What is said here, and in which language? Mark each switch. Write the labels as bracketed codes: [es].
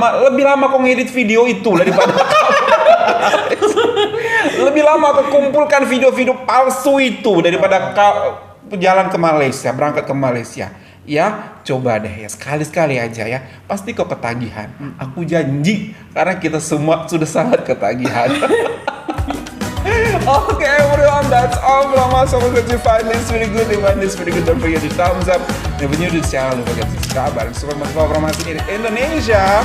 [id] Lebih lama kok ngedit video itu daripada lebih lama aku kumpulkan video-video palsu itu daripada jalan ke Malaysia, berangkat ke Malaysia. Ya, coba deh ya, sekali-sekali aja ya. Pasti kau ketagihan. Aku janji, karena kita semua sudah sangat ketagihan. [en] Okay, everyone, that's all from us. Hope that you find this really good. If you find this really good, don't forget to thumbs up. If you're new to this channel, don't forget to subscribe. [id] Dan super informasi dari Indonesia.